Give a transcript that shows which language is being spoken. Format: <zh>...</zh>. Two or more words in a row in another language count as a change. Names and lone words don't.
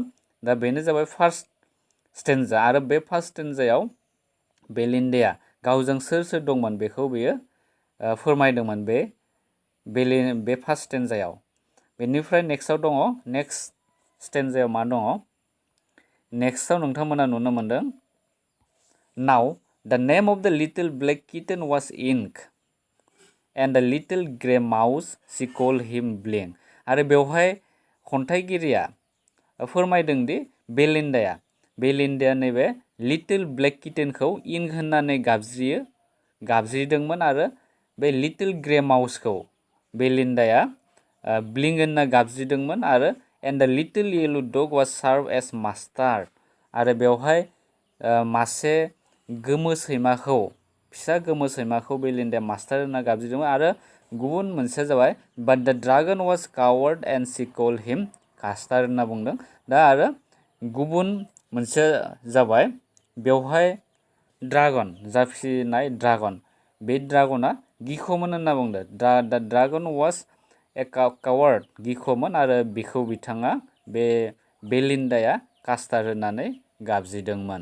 <brx>दा बेनो जाबाय</brx> <en>first stanza</en> <brx>आरो बे</brx> <en>first stanza</en> <brx>बेलिन्डाया गावजों सोर दंमोन बेखौ बेयो फोरमायदोंमोन बे फार्स्ट स्टेन्जायाव. बेनिफ्राय नेक्स्टआव दङ, नेक्स्ट स्टेन्जायाव मा दङ? नेक्स्टआव नोंथांमोना नुनो मोनदों</brx> <en>now the name of the little black kitten was Ink and the little grey mouse she called him Blink.</en> <brx>आरो बेवहाय खन्थाइगिरिया फोरमायदों दि बेलिन्डाया नैबे</brx> <en>little black kitten</en> <brx>इंक होननानै गाबज्रिदोंमोन आरो बे</brx> <en>little grey mouse</en> <brx>बेलिन्डाया ब्लिंक होनना गाबज्रिदोंमोन आरो</brx> <en>and the little yellow dog was sour as mustard.</en> <brx>आरो बेवहाय मासे फिसा गोमो सैमाखौ बेलिन्डाया मास्टार होनना गाबज्रिदोंमोन आरो गुबुन मोनसेया जाबाय</brx> <en>but the dragon was coward and she called him Custard</en> <brx>होनना बुंदों. दा आरो गुबुन मोनसेया जाबाय बेवहाय ड्रागन जा फिसिनाय ड्रागन, बे ड्रागना गिख'मोन होनना बुंदों.</brx> <en>the dragon was a coward,</en> <brx>गिख'मोन आरो बिखौ बिथाङा बे बेलिन्डाया कास्टार्ड होननानै गाबज्रिदोंमोन.</brx>